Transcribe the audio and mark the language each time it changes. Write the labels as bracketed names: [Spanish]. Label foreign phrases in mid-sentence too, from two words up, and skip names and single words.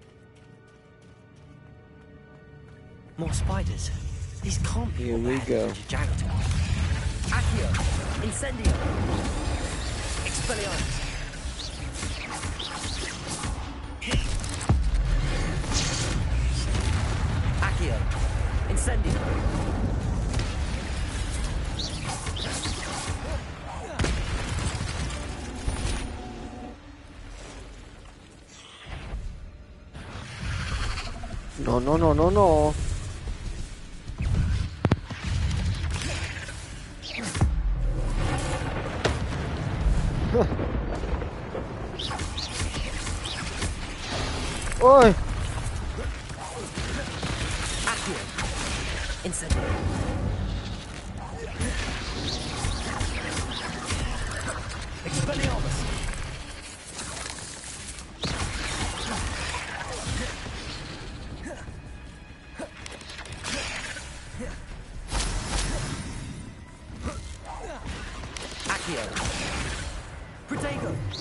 [English] More spiders. These can't be. Here we go. Jackdaw. Accio. Incendio. Expelliarmus. Accio. Incendio. No, no, no, no, no. Oi! Accio. Incendio. Expelliarmus. Protego.